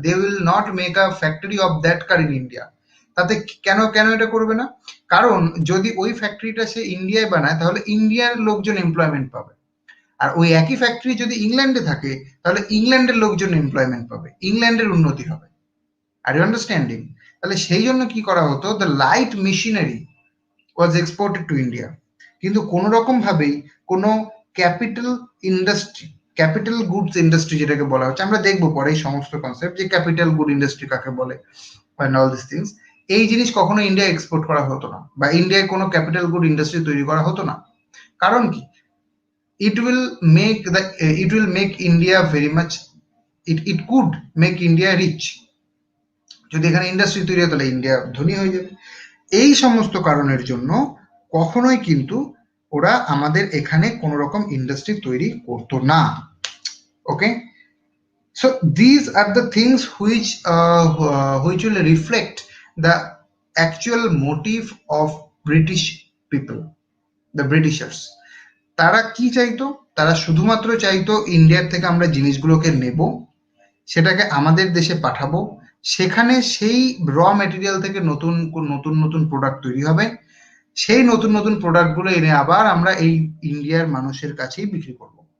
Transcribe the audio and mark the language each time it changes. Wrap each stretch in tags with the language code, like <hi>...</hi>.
<en>They will not make a factory of that car in India.</en> <bn>তাতে কেন কেন এটা করবে না? কারণ যদি ওই ফ্যাক্টরিটা সে ইন্ডিয়ায় বানায়, তাহলে ইন্ডিয়ার লোকজন এমপ্লয়মেন্ট পাবে। আর ওই একই ফ্যাক্টরি যদি ইংল্যান্ডে থাকে, তাহলে ইংল্যান্ডের লোকজন এমপ্লয়মেন্ট পাবে, ইংল্যান্ডের উন্নতি হবে।</bn> <en>Are you understanding?</en> <bn>তাহলে সেই জন্য কি করা হতো,</bn> <en>The light machinery was exported to India.</en> <bn>কিন্তু কোনো রকম ভাবেই কোনো capital industry, capital goods industry যেটাকে বলা হচ্ছে, আমরা দেখবো পরে এই সমস্ত কনসেপ্ট যে ক্যাপিটাল গুড ইন্ডাস্ট্রি কাকে বলে,</bn> <en>and all this things,</en> <bn>এই জিনিস কখনো ইন্ডিয়া এক্সপোর্ট করা হতো না, বা ইন্ডিয়ায় কোনো ক্যাপিটাল গুড ইন্ডাস্ট্রি তৈরি করা হতো না। কারণ কি?</bn> <en>it will make India very much, it could make India rich।</en> <bn>যদি এখানে ইন্ডাস্ট্রি তৈরি হয়, তাহলে ইন্ডিয়া ধনী হয়ে যাবে। এই সমস্ত কারণের জন্য কখনোই কিন্তু ওরা আমাদের এখানে কোনো রকম ইন্ডাস্ট্রি তৈরি করতো না।</bn> <en>Okay, so these are the things which will reflect the actual motive of British people, the Britishers।</en> <bn>তারা কি চাইতো? তারা শুধুমাত্র চাইতো ইন্ডিয়ার থেকে আমরা জিনিসগুলোকে নেব, সেটাকে আমাদের দেশে পাঠাবো, সেখানে সেই র মেটেরিয়াল থেকে নতুন নতুন প্রোডাক্ট তৈরি হবে, সেই নতুন প্রোডাক্টগুলো এনে আবার আমরা এই ইন্ডিয়ার মানুষের কাছেই বিক্রি করব।</bn>